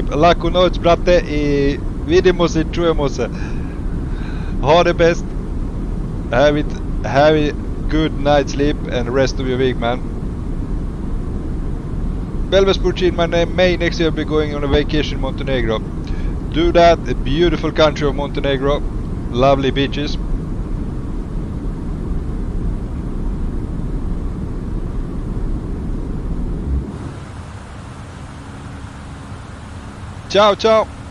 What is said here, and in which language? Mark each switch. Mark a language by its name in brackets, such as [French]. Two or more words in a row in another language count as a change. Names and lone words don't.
[Serbian] Laku noć, brate, I vidimo se i čujemo se. [Swedish] Ha det bäst. [English] Have a good night's sleep and rest of your week, man. Belves Burchin, my name. May next year I'll be going on a vacation in Montenegro. Do that, a beautiful country of Montenegro. Lovely beaches. [Italian] Ciao, ciao.